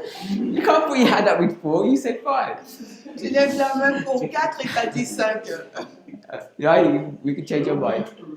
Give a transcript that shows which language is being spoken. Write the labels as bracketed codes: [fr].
[en] You can't put your hand up with 4, you said 5. [fr] Tu lèves la main pour 4 et t'as dit 5. [en] Yeah, we can change your mind.